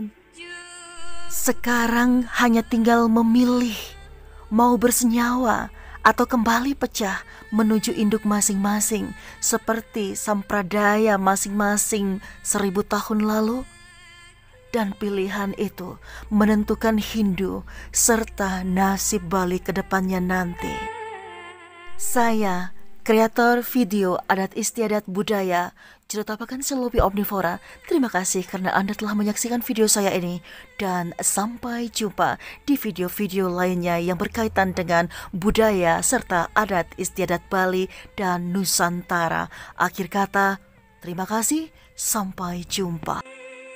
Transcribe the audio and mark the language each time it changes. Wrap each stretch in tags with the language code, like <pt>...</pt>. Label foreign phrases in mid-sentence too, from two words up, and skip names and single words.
<id>Sekarang hanya tinggal memilih mau bersenyawa atau kembali pecah menuju induk masing-masing seperti sampradaya masing-masing 1000 tahun lalu. Dan pilihan itu menentukan Hindu serta nasib Bali ke depannya nanti. Saya, kreator video adat istiadat budaya, Jerutapakan Selopi Omnivora, terima kasih karena Anda telah menyaksikan video saya ini. Dan sampai jumpa di video-video lainnya yang berkaitan dengan budaya serta adat istiadat Bali dan Nusantara. Akhir kata, terima kasih, sampai jumpa.</id>